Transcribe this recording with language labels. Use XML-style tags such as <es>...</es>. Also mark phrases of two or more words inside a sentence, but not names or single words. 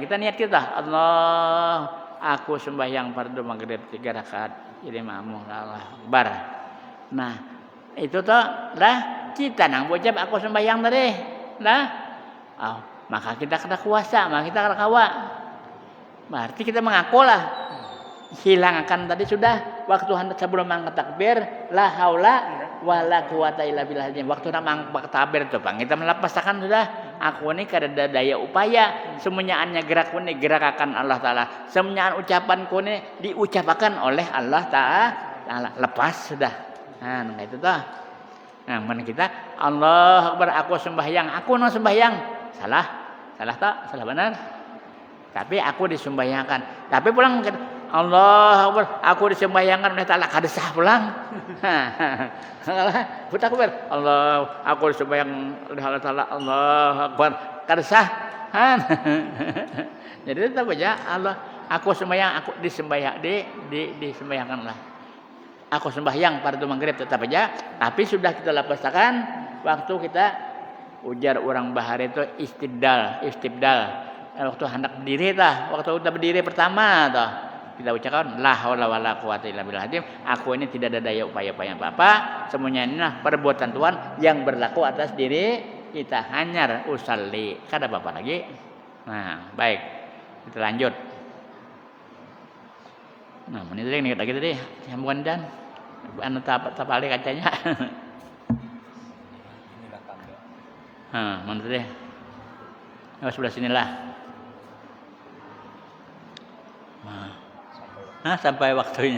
<bjn>Kita niat kita Allah, aku sembahyang fardu maghrib 3 rakaat jadi makmum</bjn> <ar>الله أكبر.</ar> <bjn>Nah, itu toh lah kita nang bocap aku sembahyang tadi. Lah. Maka kita kada kuasa, maka kita kada kawa. Berarti kita mengaku lah. Hilangkan tadi sudah waktu hendak sebelum angkat takbir</bjn> <ar>لا حول ولا قوة إلا بالله.</ar> <bjn>Waktu nak angkat takbir itu Bang kita melepaskan sudah aku ini kada ada daya upaya, semuanya gerak ini gerakan Allah Taala, semuanya ucapan ku ini diucapkan oleh Allah Taala. Lepas sudah. Nah, itu toh. Nah, mana kita</bjn> <ar>الله أكبر</ar> <bjn>aku sembahyang, aku no sembahyang. Salah tak? Salah benar. Tapi aku disembahyangkan. Tapi pulang</bjn> <ar>الله أكبر,</ar> <bjn>aku disembahyangkan oleh Ta'ala kada sah pulang. Putar takbir. Allah, aku disembahyang oleh Allah Ta'ala.</bjn> <ar>الله أكبر,</ar> <bjn>kada sah. Jadi tetap aja Allah, aku sembahyang, aku disembahyangkanlah. Aku sembahyang fardu maghrib tetap aja, tapi sudah kita lapaskan waktu kita ujar orang bahar itu istibdal. Waktu hendak berdiri waktu kita berdiri pertama kita ucapkan</bjn> <ar>لا حول ولا قوة إلا بالله.</ar> <bjn>Aku ini tidak ada daya upaya apa-apa, semuanya ini perbuatan Tuhan yang berlaku atas diri kita. Hanyar usalli. Kada apa-apa lagi. Nah, baik. Kita lanjut. Nah, menit ini lagi tadi sambungan dan anu tapali kacanya. Mana tadi? Oh, sebelah sinilah. Sampai waktunya.</bjn>